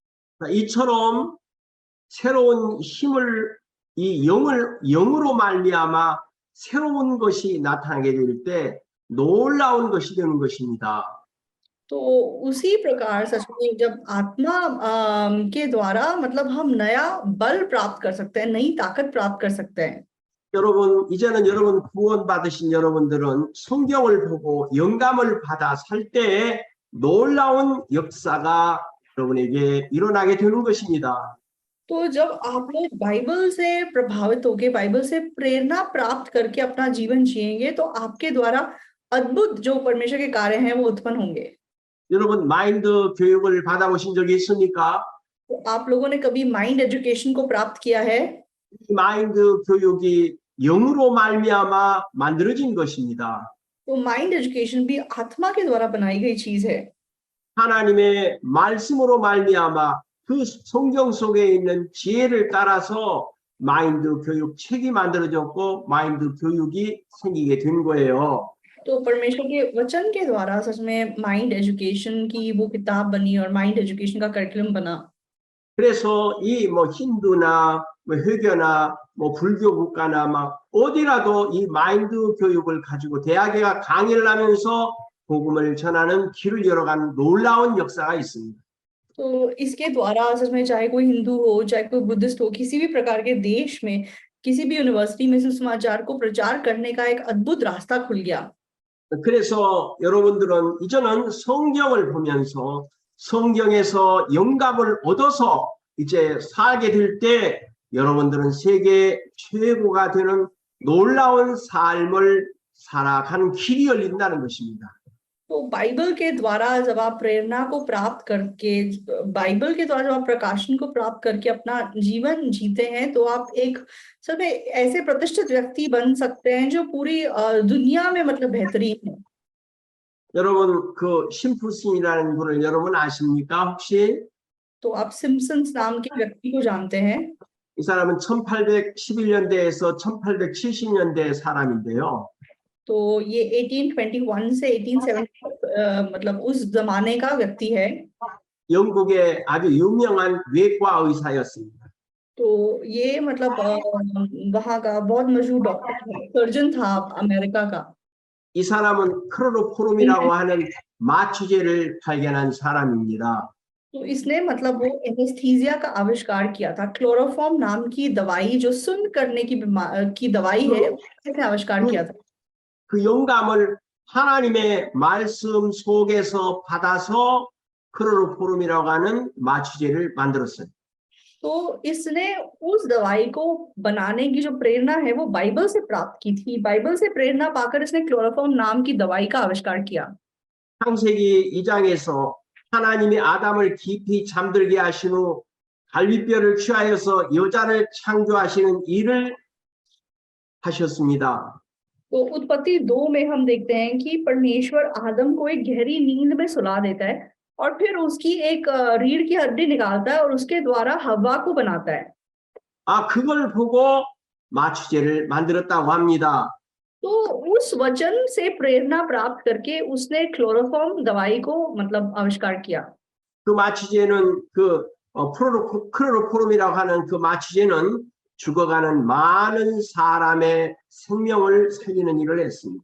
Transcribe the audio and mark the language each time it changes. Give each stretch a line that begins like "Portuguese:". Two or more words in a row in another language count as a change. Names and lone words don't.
Korean: 이처럼 새로운 힘을 이 영으로 말미암아 새로운 것이 나타나게 될 때 놀라운 것이 되는 것입니다.
Hindi: तो उसी प्रकार सच में जब आत्मा के द्वारा मतलब हम नया बल प्राप्त कर सकते हैं, नई ताकत प्राप्त कर सकते हैं।
Korean: 여러분, 이제는 여러분 구원받으신 여러분들은 성경을 보고 영감을 받아 살 때에 놀라운 역사가 여러분에게 일어나게 되는 것입니다.
Hindi: तो जब आप लोग बाइबल से प्रभावित होके बाइबल से प्रेरणा प्राप्त करके अपना जीवन जिएंगे तो आपके द्वारा अद्भुत जो परमेश्वर के कार्य हैं वो उत्पन्न होंगे।
Korean: 여러분 마인드 교육을 받아보신 적이 있습니까?
Hindi: तो आप लोगों ने कभी
English: mind education
Hindi: को प्राप्त किया है?
Korean: 이 마인드 교육이 영으로 말미암아 만들어진 것입니다.
Hindi: तो
English: mind education
Hindi: भी आत्मा के द्वारा बनाई गई चीज है।
Korean: 하나님의 말씀으로 말미암아 그 성경 속에 있는 지혜를 따라서 마인드 교육 책이 만들어졌고 마인드 교육이 생기게 된 거예요.
Hindi: तो परमेश्वर के वचन के द्वारा सच में
English: mind education
Hindi: की वो किताब बनी और
English: mind education
Hindi: का करिकुलम बना।
Korean: 그래서 이 뭐 힌두나 뭐 회교나 뭐 불교 국가나 막 어디라도 이 마인드 교육을 가지고 대학에 가 강의를 하면서 복음을 전하는 길을 열어간 놀라운 역사가 있습니다.
Hindi: तो इसके द्वारा सच में चाहे कोई हिंदू हो चाहे कोई बुद्धिस्ट हो किसी भी प्रकार के देश में किसी भी यूनिवर्सिटी में सुसमाचार को प्रचार करने का एक अद्भुत रास्ता खुल गया।
Korean: 그래서 여러분들은 이제는 성경을 보면서 성경에서 영감을 얻어서 이제 살게 될 때 여러분들은 세계 최고가 되는 놀라운 삶을 살아가는 길이 열린다는 것입니다.
Hindi: तो बाइबल के द्वारा जब आप प्रेरणा को प्राप्त करके बाइबल के द्वारा जब आप प्रकाशन को प्राप्त करके अपना जीवन जीते हैं तो आप एक सब ऐसे प्रतिष्ठित व्यक्ति बन सकते हैं जो पूरी दुनिया में मतलब बेहतरीन है।
Korean: 여러분 그 심프슨이라는 분을 여러분 아십니까 혹시?
Hindi: तो आप सिम्पसन्स नाम के व्यक्ति को जानते हैं?
Korean: 이 사람은 1811년대에서 1870년대 사람인데요.
Hindi: तो ये 1821 से 1870 मतलब उस जमाने का व्यक्ति है।
Korean: 영국의 아주 유명한 외과 의사였습니다.
Hindi: तो ये मतलब वहाँ का बहुत मशहूर
English: doctor surgeon
Hindi: था अमेरिका का।
Korean: 이 사람은 클로로포름이라고 하는 마취제를 발견한 사람입니다.
Hindi: तो इसने मतलब वो एनेस्थीसिया का आविष्कार किया था। क्लोरोफॉर्म नाम की दवाई जो सुन्न करने की दवाई है इसने आविष्कार किया था।
Korean: 그 영감을 하나님의 말씀 속에서 받아서 클로로포름이라고 하는 마취제를 만들었어요.
Hindi: तो इसने उस दवाई को बनाने की जो प्रेरणा है वो बाइबल से प्राप्त की थी। बाइबल से प्रेरणा पाकर इसने क्लोरोफॉर्म नाम की दवाई का आविष्कार किया।
Korean: 창세기 2장에서 하나님이 아담을 깊이 잠들게 하신 후 갈비뼈를 취하여서 여자를 창조하시는 일을 하셨습니다.
Hindi: तो उत्पत्ति 2 में हम देखते हैं कि परमेश्वर आदम को एक गहरी नींद में सुला देता है और फिर उसकी एक रीढ़ की हड्डी निकालता है और उसके द्वारा हव्वा को बनाता है।
Korean: 그걸 보고 마취제를 만들었다고 합니다.
Hindi: तो उस वचन से प्रेरणा प्राप्त करके उसने क्लोरोफॉर्म दवाई को मतलब आविष्कार किया।
Korean: 그 마취제는 클로로포름이라고 하는 그 마취제는 죽어가는 많은 사람의 생명을 살리는 일을 했습니다.